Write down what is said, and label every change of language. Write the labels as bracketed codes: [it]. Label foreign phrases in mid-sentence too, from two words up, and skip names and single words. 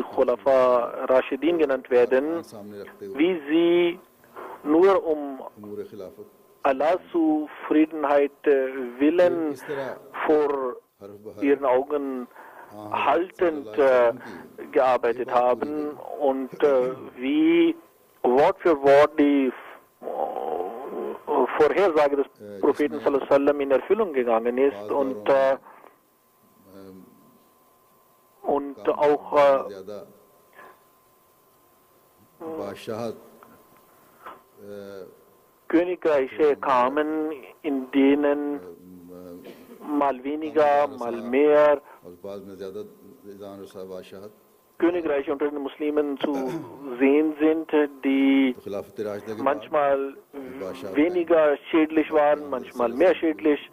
[ar] خلفاء راشدين [de] genannt werden, wie sie nur um Allahs Zufriedenheit willen vor ihren Augen haltend gearbeitet haben und wie Wort für Wort die Vorhersage des Propheten [ar] صلى الله عليه وسلم [de] in Erfüllung gegangen ist und auch Königreiche kamen, in denen mal weniger, mal mehr Königreiche unter den Muslimen zu sehen sind, die manchmal weniger schädlich waren, manchmal mehr schädlich.